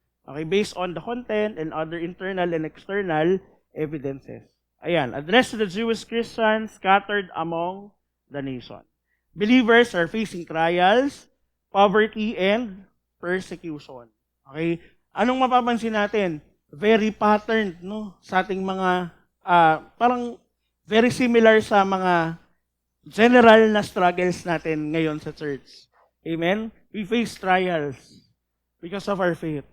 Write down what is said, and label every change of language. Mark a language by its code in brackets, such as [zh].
[en] Okay, based on the content and other internal and external evidences. Ayan, addressed to the Jewish Christians scattered among the nation. Believers are facing trials, poverty, and persecution. [tl] Okay? Anong mapapansin natin? [en] Very patterned, [tl] no? Sa ating mga, parang very similar sa mga general na struggles natin ngayon sa church. [en] Amen? We face trials because of our faith.